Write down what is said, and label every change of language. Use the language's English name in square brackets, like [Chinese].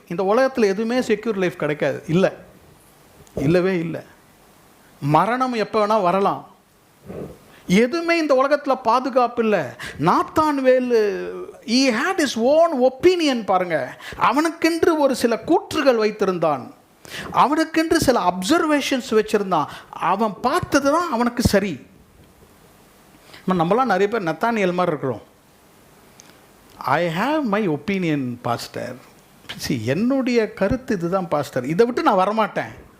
[Tamil] இந்த உலகத்தில் எதுவுமே செக்யூர் லைஃப் கிடைக்காது. இல்லவே இல்லை. மரணம் எப்போ வேணால் வரலாம். எதுவுமே இந்த உலகத்தில் பாதுகாப்பு இல்லை. [English] Nathanael he had his own opinion. [Tamil] பாருங்க, அவனுக்கென்று ஒரு சில கூற்றுகள் வைத்திருந்தான், அவனுக்கென்று சில அப்சர்வேஷன்ஸ் வச்சிருந்தான். அவன் பார்த்தது தான் அவனுக்கு சரி. நம்மளாம் நிறைய பேர் நத்தானியல் மாதிரி இருக்கிறோம். [English] I have my opinion pastor. [Tamil] என்னுடைய கருத்து இதுதான் பாஸ்டர், இதை விட்டு நான் வரமாட்டேன்.